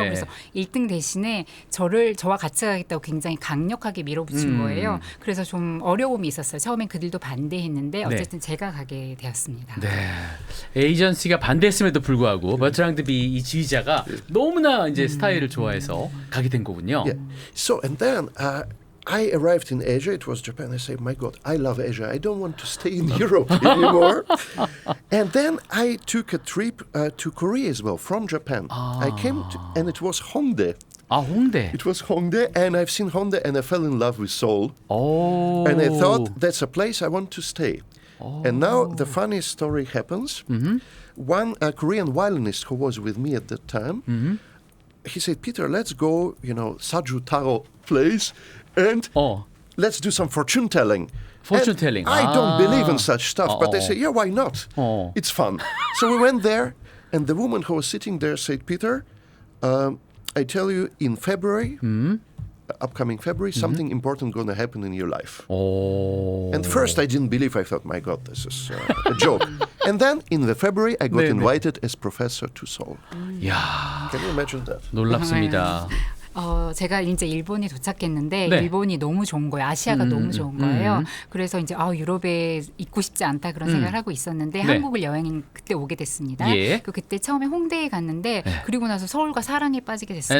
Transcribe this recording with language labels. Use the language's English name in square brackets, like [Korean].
[Korean] 그래서 1등 대신에 저와 같이 가겠다고 굉장히 강력하게 밀어붙인 거예요. 그래서 좀 어려움이 있었어요. 처음엔 그들도 반대했는데 어쨌든 제가 가게 되었습니다. 네. 에이전시가 반대했음에도 불구하고 버트랑드 비 이 지휘자가 너무나 이제 스타일을 좋아해서 가게 된 거군요. [English] Yeah. So and then I arrived in Asia. It was Japan. I said, "My God, I love Asia. I don't want to stay in Europe anymore." And then I took a trip to Korea as well from Japan. I came and it was Hongdae. [Korean] 아 홍대. [English] It was Hongdae, and I've seen Hongdae, and I fell in love with Seoul. 오. And I thought that's a place I want to stay. And now the funniest story happens. One Korean violinist who was with me at that time he said, Peter, let's go, Saju Taro place and let's do some fortune telling. Fortune And telling. I don't believe in such stuff, but they say, yeah, why not? Oh. It's fun. So we went there, and the woman who was sitting there said, Peter, I tell you, in February, upcoming February, something important going to happen in your life. Oh. And first I didn't believe. I thought, my God, this is a joke. And then in the February, I got invited as professor to Seoul. 야, Can you imagine that? [Korean] 놀랍습니다. 제가 이제 일본이 도착했는데 네. 일본이 너무 좋은 거예요. 아시아가 너무 좋은 거예요. 그래서 이제 유럽에 있고 싶지 않다 그런 생각을 하고 있었는데 네. 한국을 여행 그때 오게 됐습니다. 예. 그때 처음에 홍대에 갔는데 그리고 나서 서울과 사랑에 빠지게 됐습니다.